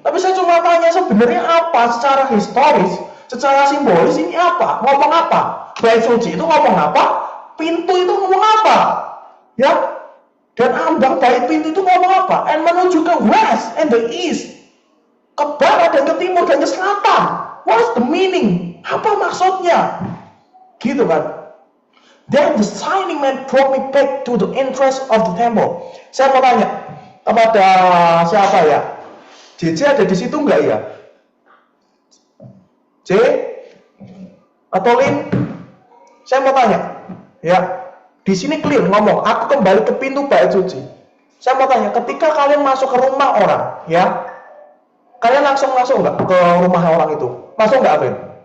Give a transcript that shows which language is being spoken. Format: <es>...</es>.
<id>Tapi saya cuma tanya sebenarnya apa secara historis, secara simbolis ini apa? Ngomong apa? Bait suci itu ngomong apa? Pintu itu ngomong apa? Ya. Dan ambang bait pintu itu ngomong apa?</id> <en>And menuju ke west and the east.</en> <id>Ke barat dan ke timur dan ke selatan.</id> <en>What's the meaning?</en> <id>Apa maksudnya? Gitu kan.</id> <en>Then the signing man brought me back to the entrance of the temple.</en> <id>Saya mau tanya kepada siapa ya? JJ ada di situ enggak ya? J? Atau Lin? Saya mau tanya. Ya. Di sini clear ngomong, aku kembali ke pintu bait suci. Saya mau tanya, ketika kalian masuk ke rumah orang, ya, kalian langsung masuk nggak ke rumah orang itu? Masuk nggak, Vin?</id>